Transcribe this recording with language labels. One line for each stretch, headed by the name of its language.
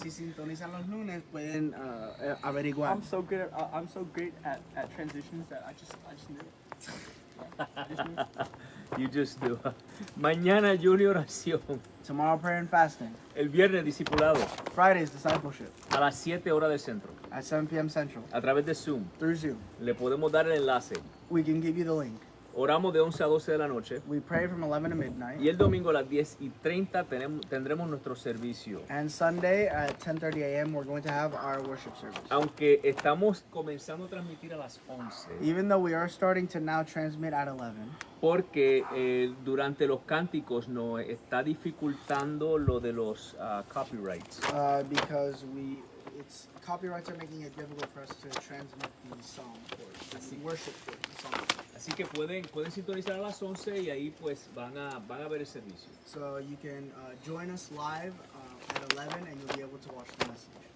Spanish: si sintonizan los lunes pueden averiguar.
English: I'm so great at transitions that I just knew it. You just do.
Spanish: Mañana Junior oración.
English: Tomorrow prayer and fasting.
Spanish: El viernes discipulado
English: Friday's discipleship
Spanish: a las 7 horas del centro.
English: at 7 p.m. Central
Spanish: A través de Zoom.
English: through Zoom.
Spanish: Le podemos dar el enlace.
English: We can give you the link.
Spanish: Oramos de 11 a 12 de la noche.
English: We pray from 11 to midnight.
Spanish: Y el domingo a las 10:30 tendremos nuestro servicio.
English: And Sunday at 10:30 a.m. we're going to have our worship service.
Spanish: Aunque estamos comenzando a transmitir a las 11.
English: Even though we are starting to now transmit at 11,
Spanish: Porque durante los cánticos nos está dificultando lo de los copyrights.
English: because copyrights are making it difficult for us to transmit the song or the worship for the song.
Spanish: Así que pueden sintonizar a las 11 y ahí pues van a ver el servicio.
English: So you can join us live at 11 and you'll be able to watch the message.